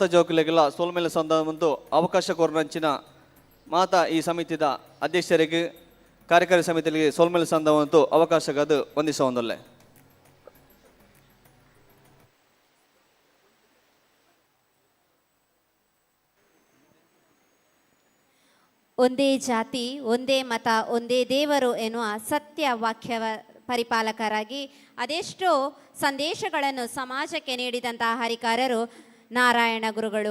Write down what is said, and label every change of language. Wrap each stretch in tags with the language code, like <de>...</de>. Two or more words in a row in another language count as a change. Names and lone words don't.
<tcy>ಜೋಕುಲೆಗೆಲ್ಲ ಸೋಲ್ಮೇಲೆ ಸಂದವಂತು ಅವಕಾಶ ಕೋರ್ನಂಚಿನ ಮಾತಾ ಈ ಸಮಿತಿದ ಅಧ್ಯಕ್ಷರಿಗೆ ಕಾರ್ಯಕಾರಿ ಸಮಿತಿಗೆ ಸೋಲ್ಮೇಲೆ ಸಂದವಂತು ಅವಕಾಶಗದು ವಂದಿಸ ಒಂದೊಲ್ಲೆ.</tcy> <kn>ಒಂದೇ ಜಾತಿ ಒಂದೇ ಮತ ಒಂದೇ ದೇವರು ಎನ್ನುವ ಸತ್ಯ ವಾಕ್ಯವ ಪರಿಪಾಲಕರಾಗಿ ಅದೆಷ್ಟೋ ಸಂದೇಶಗಳನ್ನು ಸಮಾಜಕ್ಕೆ ನೀಡಿದಂತಹ ಹರಿಕಾರರು ನಾರಾಯಣ ಗುರುಗಳು.</kn>